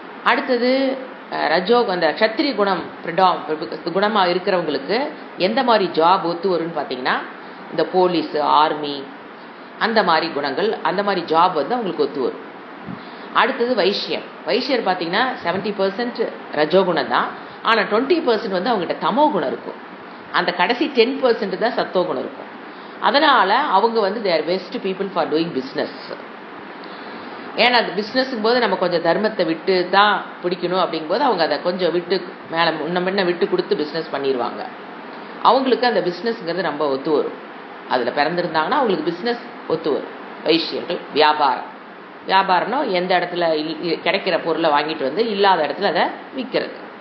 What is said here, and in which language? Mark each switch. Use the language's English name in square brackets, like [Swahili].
[Tamil] அடுத்தது அந்த க்ஷத்ரிய குணம் குணமாக இருக்கிறவங்களுக்கு எந்த மாதிரி ஜாப் ஒத்து வரும்னு பார்த்தீங்கன்னா, இந்த போலீஸு, ஆர்மி, அந்த மாதிரி குணங்கள், அந்த மாதிரி ஜாப் அவங்களுக்கு ஒத்து வரும். அடுத்தது வைஷ்யர் பார்த்தீங்கன்னா 70% ரஜோகுணம் தான், ஆனால் 20% அவங்ககிட்ட தமோ குணம் இருக்கும். அந்த கடைசி 10% தான் சத்தோகுணம் இருக்கும். அதனால் அவங்க [English] they are best people for doing business. [Tamil] ஏன்னா அது பிஸ்னஸுங்கும் போது நம்ம கொஞ்சம் தர்மத்தை விட்டு தான் பிடிக்கணும் அப்படிங்கும்போது அவங்க அதை கொஞ்சம் விட்டு மேலே முன்ன விட்டு கொடுத்து பிஸ்னஸ் பண்ணிடுவாங்க. அவங்களுக்கு அந்த பிஸ்னஸ்ங்கிறது ரொம்ப ஒத்து வரும். அதில் பிறந்திருந்தாங்கன்னா அவங்களுக்கு பிஸ்னஸ் ஒத்து வரும். வைஷ்யர்கள் வியாபாரம்னா எந்த இடத்துல கிடைக்கிற பொருளை வாங்கிட்டு இல்லாத இடத்துல அதை விற்கிறது.